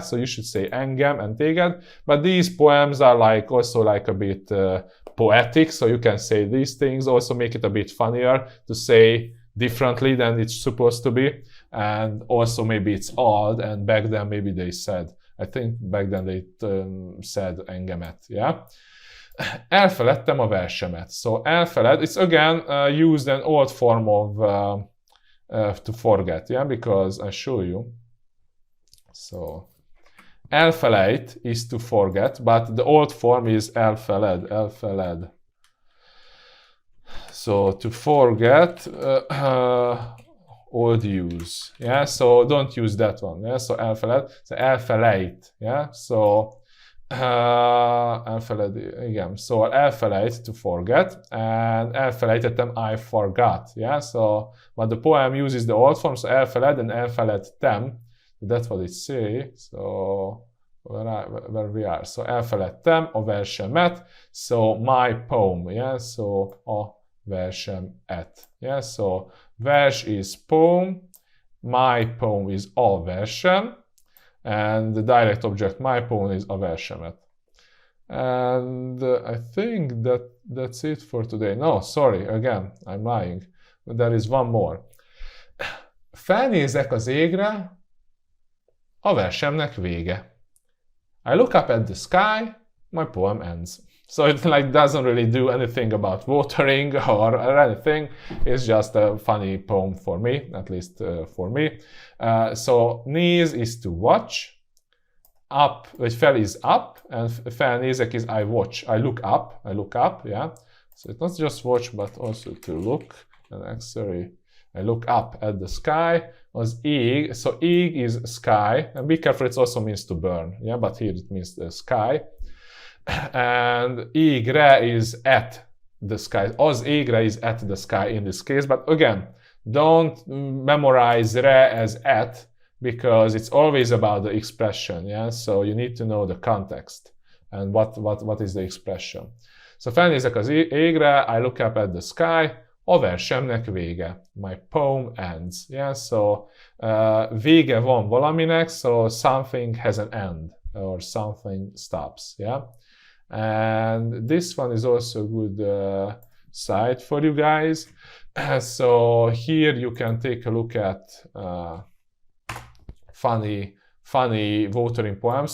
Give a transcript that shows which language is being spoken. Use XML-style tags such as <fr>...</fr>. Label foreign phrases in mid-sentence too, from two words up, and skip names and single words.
<en>So you should say engem and téged, but these poems are like also like a bit poetic, so you can say these things, also make it a bit funnier to say differently than it's supposed to be, and also maybe it's odd, and back then maybe they said, I think back then they said engemet, yeah?</en> <hu>Elfeledtem a versemet.</hu> <en>So elfeled, it's again used an old form of to forget, yeah? Because I show you. So elfelejt is to forget, but the old form is elfeled. So to forget, old use, yeah? So don't use that one, yeah? So elfeled, so elfelejt, yeah?</en> <hu>So Igen, szóval elfelejt,</hu> <en>to forget, and elfelejtettem, I forgot, yeah, so, but the poem uses the old form, so elfeled and elfeledtem, that's what it say, so, where we are, so</en> <hu>elfeledtem a versemet,</hu> <en>so my poem, yeah, so</en> <hu>a versemet,</hu> <en>yeah, so vers is poem, my poem is</en> <hu>a versem,</hu> <en>and the direct object my poem is</en> <hu>a versemet.</hu> <en>And I think that's it for today. No, sorry, again, I'm lying. There is one more.</en> <hu>Felnézek az égre, a versemnek vége.</hu> <en>I look up at the sky, my poem ends. So it like doesn't really do anything about watering or anything. It's just a funny poem for me, at least for me. So néz is to watch. Up,</en> <hu>vagy fel</hu> <en>is up, and felnézek is I watch. I look up, yeah. So it's not just watch, but also to look. And actually, I look up at the sky.</en> <hu>Az ég,</hu> <en>so ég is sky, and be careful, it also means to burn, yeah, but here it means the sky. And égre is at the sky.</en> <hu>Az égre</hu> <en>is at the sky in this case, but again, don't memorize re as at, because it's always about the expression, yeah? So you need to know the context and what is the expression.</en> <hu>So felnézek az égre,</hu> <en>I look up at the sky,</en> <hu>a versemnek vége.</hu> <en>My poem ends, yeah? So</en> <hu>vége van valaminek,</hu> <en>so something has an end or something stops, yeah? And this one is also a good site for you guys. So here you can take a look at funny watering poems.</en>